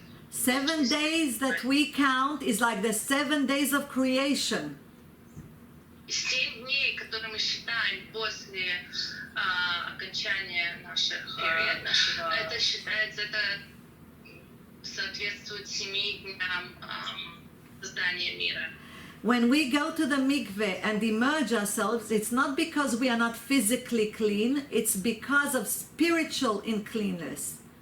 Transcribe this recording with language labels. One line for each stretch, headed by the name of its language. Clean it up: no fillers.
English: 7 days that we count is like the 7 days of creation.
Russian: 7 дней, которые мы считаем после окончания наших, это считается, это соответствует 7 дням создания мира.
English: When we go to the mikveh and immerse ourselves, it's not because we are not physically clean, it's because of spiritual uncleanness.